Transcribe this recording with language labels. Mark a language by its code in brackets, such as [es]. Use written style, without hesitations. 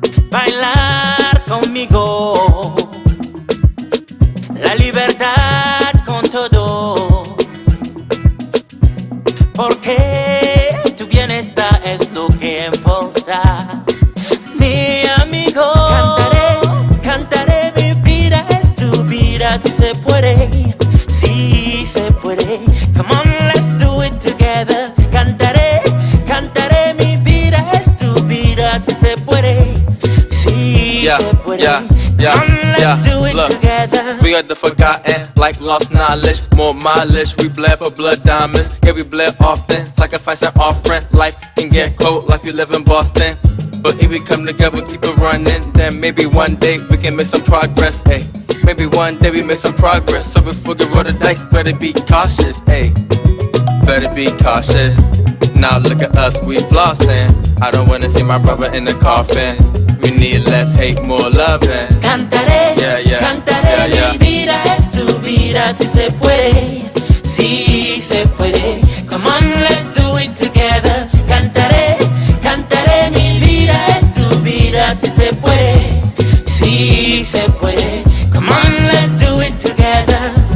[es] Bailar conmigo, la libertad con todo, porque tu bienestar es lo que importa, mi amigo. Cantaré, mi vida es tu vida, si se puede, si se puede. [en] Come on, let's do it together. [es] Cantaré, mi vida es tu vida, si se puede. [en] Yeah. Look, we are the forgotten, like lost knowledge. More mileage, we bled for blood diamonds. Yeah, we bled often, sacrifice and offering. Life can get cold like you live in Boston. But if we come together, keep it running, then maybe one day we can make some progress, ayy. Maybe one day we make some progress. So before we roll the dice, better be cautious, ayy. Better be cautious. Now look at us, we flossing. I don't wanna see my brother in the coffin. We need less hate, more loving. [es] Cantaré, mi vida es tu vida, si se puede, si se puede. [en] Come on, let's do it together. [es] Cantaré, mi vida es tu vida, si se puede, si se puede. [en] Come on, let's do it together.